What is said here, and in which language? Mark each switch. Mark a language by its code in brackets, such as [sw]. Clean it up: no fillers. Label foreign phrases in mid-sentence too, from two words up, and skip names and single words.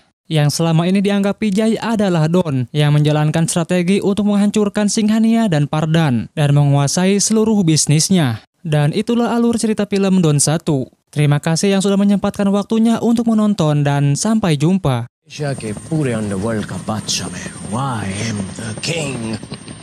[id] Yang selama ini dianggap Vijay adalah Don yang menjalankan strategi untuk menghancurkan Singhania dan Pardan dan menguasai seluruh bisnisnya. Dan itulah alur cerita film Don 1. Terima kasih yang sudah menyempatkan waktunya untuk menonton dan sampai jumpa. [hi] के पूरे अंडरवर्ल्ड का बादशाह मैं, [en] I am the king.